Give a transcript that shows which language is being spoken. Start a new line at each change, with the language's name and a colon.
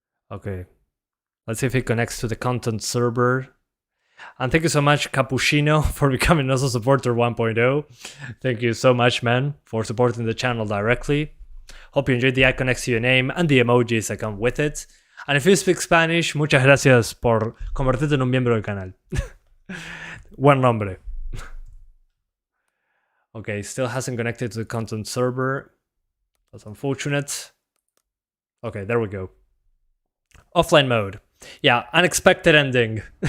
English: Okay. Let's see if it connects to the content server. And thank you so much, Cappuccino, for becoming also supporter 1.0. Thank you so much, man, for supporting the channel directly. Hope you enjoyed the icon next to your name and the emojis that come with it. And if you speak Spanish,
Spanish: muchas gracias por convertirte en un miembro del canal. Buen nombre.
English: Okay, still hasn't connected to the content server. That's unfortunate. Okay, there we go. Offline mode. Yeah, unexpected ending.